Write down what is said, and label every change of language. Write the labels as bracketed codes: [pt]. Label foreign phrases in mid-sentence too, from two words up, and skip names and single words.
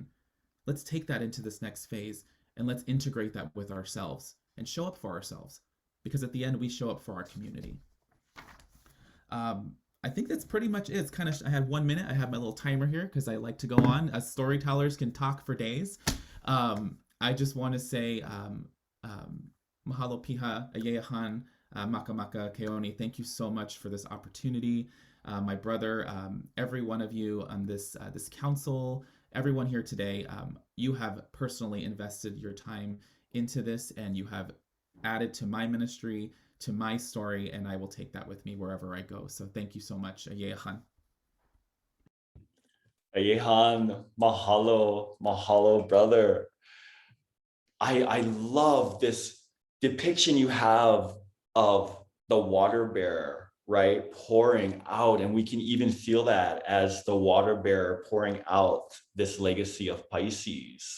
[en] Let's take that into this next phase and let's integrate that with ourselves and show up for ourselves, because at the end we show up for our community. I think that's pretty much it. It's kind of, I have 1 minute. I have my little timer here because I like to go on. As storytellers can talk for days. I just want to say [haw] mahalo piha ayehan maka maka keoni. [en] Thank you so much for this opportunity. My brother, every one of you on this council, everyone here today, you have personally invested your time into this, and you have added to my ministry, to my story, and I will take that with me wherever I go. So thank you so much. Ayehan. [haw] Ayehan, mahalo, [en] brother. I love this depiction you have of the water bearer, right, pouring out, and we can even feel that as the water bearer pouring out this legacy of Pisces.